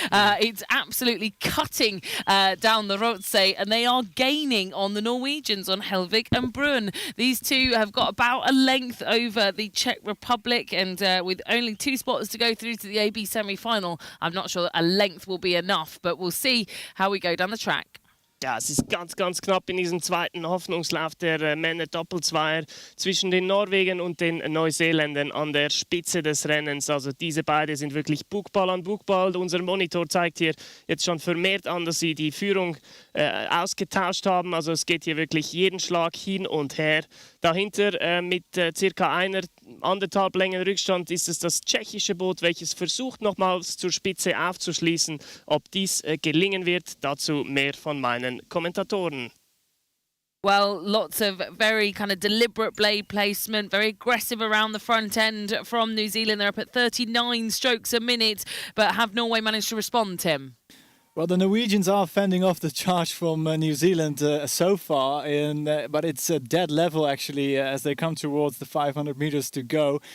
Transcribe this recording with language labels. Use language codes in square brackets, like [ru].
[en] It's absolutely cutting down the Rotsee, and they are gaining on the Norwegians, on Helvig and Brunn. These two have got about a length over the Czech Republic, and with only 2 spots to go through to the AB semi-final, I'm not sure that a length will be enough, but we'll see how we go down the track. [de] Ja, es ist ganz, ganz knapp in diesem zweiten Hoffnungslauf der Männer-Doppelzweier zwischen den Norwegern und den Neuseeländern an der Spitze des Rennens. Also diese beiden sind wirklich Bugball an Bugball. Unser Monitor zeigt hier jetzt schon vermehrt an, dass sie die Führung ausgetauscht haben. Also es geht hier wirklich jeden Schlag hin und her. Dahinter mit circa 1,5 Längen Rückstand ist es das tschechische Boot, welches versucht nochmals zur Spitze aufzuschließen. Ob dies gelingen wird, dazu mehr von meinen Kommentatoren. [en] Well, lots of very kind of deliberate blade placement, very aggressive around the front end from New Zealand. They're up at 39 strokes a minute, but have Norway managed to respond, Tim? Well, the Norwegians are fending off the charge from New Zealand so far, but it's a dead level actually as they come towards the 500 meters to go.